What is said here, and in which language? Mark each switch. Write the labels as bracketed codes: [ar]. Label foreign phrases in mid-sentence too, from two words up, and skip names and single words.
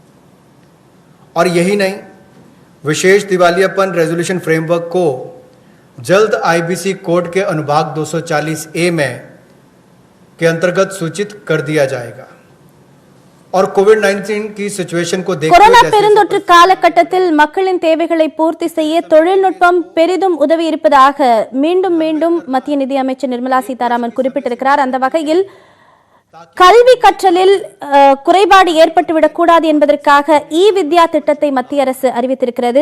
[hi] और यही नहीं, विशेष दिवालियापन [en] resolution framework [hi] को जल्द आईबीसी कोड के अनुभाग 240A में के अंतर्गत सूचित कर दिया जाएगा। और कोविड-19 की सिचुएशन को देखते கொரோனா हुए [ta] பெருந்தொற்று காலகட்டத்தில் மக்களின் தேவைகளை பூர்த்தி செய்ய தொழில்நுட்பம் பெரிதும் உதவி இருப்பதாக மீண்டும் மீண்டும் மத்திய நிதி அமைச்சர் நிர்மலா சீதாராமன் குறிப்பிட்டிருக்கிறார். அந்த வகையில் கல்வி கற்றலில் குறைபாடு ஏற்பட்டுவிடக் கூடாது என்பதற்காக வித்யா திட்டத்தை மத்திய அரசு அறிவித்திருக்கிறது.